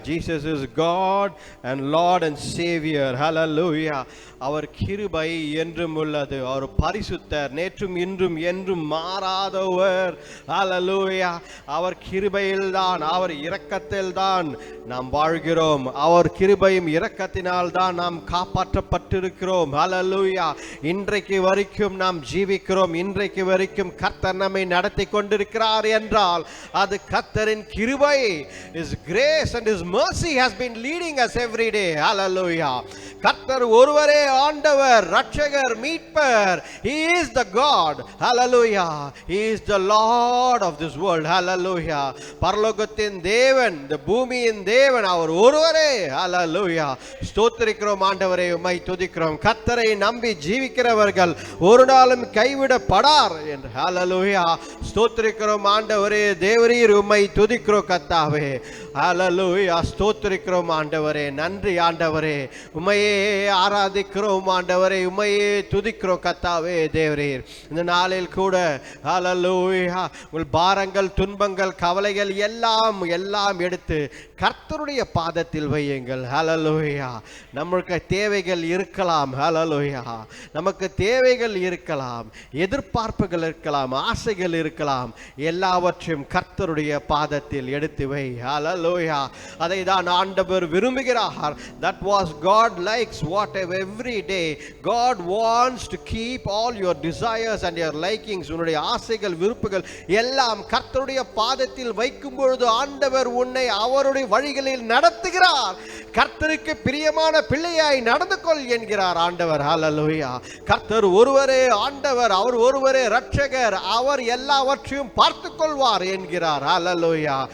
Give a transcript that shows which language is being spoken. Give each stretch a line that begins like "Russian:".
English: Jesus is God and Lord and Savior.
Tamil: Hallelujah. அவர் கிருபை என்றும் உள்ளது. அவர் பரிசுத்தர், நேற்றும் இன்றும் என்றும் மாறாதவர். ஹல்லேலூயா. அவர் கிருபையில்தான், அவர் இரக்கத்தில்தான் நாம் வாழ்கிறோம். அவர் கிருபையும் இரக்கத்தினால் தான் நாம் காப்பாற்றப்பட்டிருக்கிறோம். ஹல்லேலூயா. இன்றைக்கு வரைக்கும் நாம் ஜீவிக்கிறோம். இன்றைக்கு வரைக்கும் கர்த்தர் நம்மை நடத்தி கொண்டிருக்கிறார் என்றால் அது கர்த்தரின் கிருபை.
English: His grace and His mercy has been leading us every day. Hallelujah.
Tamil: கர்த்தர் ஒருவரே ஆண்டவர், ரட்சகர், மீட்பர்.
English: He is the God. Hallelujah. He is the Lord of this world. Hallelujah.
Tamil: பரலோகத்தின் தேவன், இந்த பூமியின் தேவன் அவர் ஒருவரே. Hallelujah. ஸ்தோத்திரிக்கிறோம் ஆண்டவரே, உம்மை துதிக்கிறோம். கர்த்தரை நம்பி ஜீவிக்கிறவர்கள் ஒரு நாளும் கைவிடப்படார் என்று. Hallelujah. ஸ்தோத்திரிக்கிறோம் ஆண்டவரே, தேவரீர் உம்மை துதிக்கிறோம் கர்த்தாவே. ஹல்லேலூயா. ஸ்தோத்திரிக்கிறோம் ஆண்டவரே. நன்றி ஆண்டவரே. உம்மையே ஆராதிக்கிறோம் ஆண்டவரே. உம்மையே துதிக்கிறோம் கர்த்தாவே. தேவரீர் இந்த நாளில் கூட ஹல்லேலூயா உங்கள் பாரங்கள், துன்பங்கள், கவலைகள் எல்லாம் எல்லாம் எடுத்து கர்த்தருடைய பாதத்தில் வையுங்கள். ஹல்லேலூயா. நமக்கு தேவைகள் இருக்கலாம். ஹல்லேலூயா. நமக்கு தேவைகள் இருக்கலாம், எதிர்பார்ப்புகள் இருக்கலாம், ஆசைகள் இருக்கலாம். எல்லாவற்றையும் கர்த்தருடைய பாதத்தில் எடுத்து வை. ஹல்லேலூயா. அதை தான் ஆண்டவர் விரும்புகிறார். That was God likes what every day God wants to keep all your desires and your likings. உன்னுடைய ஆசைகள், விருப்புகள் எல்லாம் கர்த்தருடைய பாதத்தில் வைக்கும் பொழுது ஆண்டவர் உன்னை அவருடைய வழிகளில் நடத்துகிறார். கர்த்தருக்கு பிரியமான பிள்ளையாய் நடந்து கொள் என்கிறார் ஆண்டவர். ஹல்லேலூயா. கர்த்தர் ஒருவரே ஆண்டவர், அவர் ஒருவரே ரட்சகர், அவர் எல்லாவற்றையும் பார்த்து கொள்வார் என்கிறார். ஹல்லேலூயா.